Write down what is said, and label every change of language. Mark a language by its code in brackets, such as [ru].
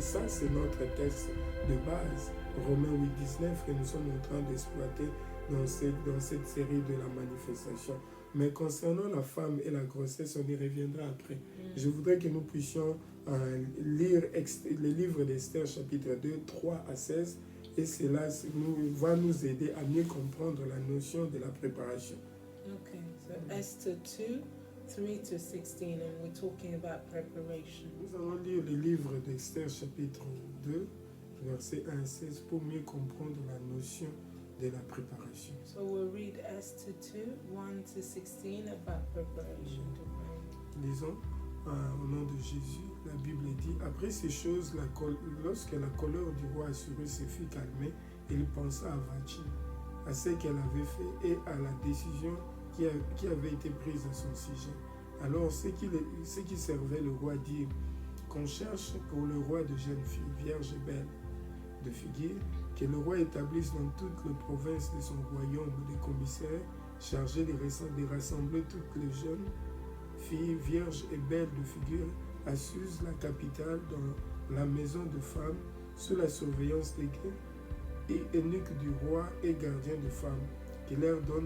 [fr] Ça c'est notre texte de base. Romains 8, 19, que nous sommes en train d'exploiter dans cette série de la manifestation. Mais concernant la femme et la grossesse, on y reviendra après. Je voudrais que nous puissions lire le livre d'Esther, chapitre 2, 3 à 16, et cela va nous aider à mieux comprendre la notion de la préparation. [en] Okay, so Esther 2, 3 to 16, and we're talking about preparation. [fr] Nous allons lire le livre d'Esther, chapitre 2, verset 1 à 16, pour mieux comprendre la notion de la préparation. [en] So we'll read Esther 2, 1 to 16 about preparation to pray. [fr] Lisons au nom de Jésus. La Bible dit: après ces choses, lorsque la colère du roi Assuérus se fut calmée, il pensa à Vashti, à ce qu'elle avait fait et à la décision qui avait été prise à son sujet. Alors ceux qui servaient le roi dirent qu'on cherche pour le roi de jeunes filles, vierges et belles, de figuier, que le roi établisse dans toutes les provinces de son royaume des commissaires chargés de rassembler toutes les jeunes filles vierges et belles de figure à Suse, la capitale, dans la maison de femmes, sous la surveillance des eunuques du roi et gardiens de femmes, qui leur